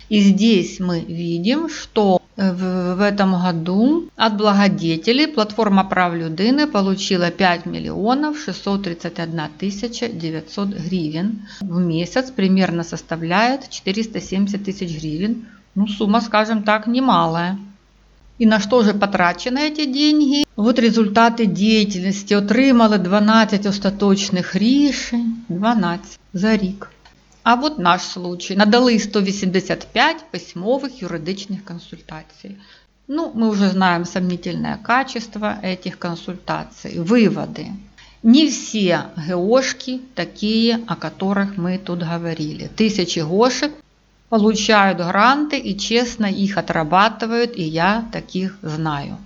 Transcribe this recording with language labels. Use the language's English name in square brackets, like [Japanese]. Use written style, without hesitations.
[Russian] И здесь мы видим, что в этом году от благодетелей платформа прав людини получила 5 миллионов 631 тысяча 900 гривен. В месяц примерно составляет 470 тысяч гривен. Сумма, скажем так, немалая. [Ukrainian] І на що ж потрачені ці деньги? От результати діяльності. Отримали 12 остаточних рішень, 12 за рік. А от наш случай. Надали 185 письмових юридичних консультаций. [Russian] Мы уже знаем сомнительное качество этих консультаций. Выводы. Не все ГОшки такие, о которых мы тут говорили. Тысячи ГОшек получают гранты и честно их отрабатывают, и я таких знаю.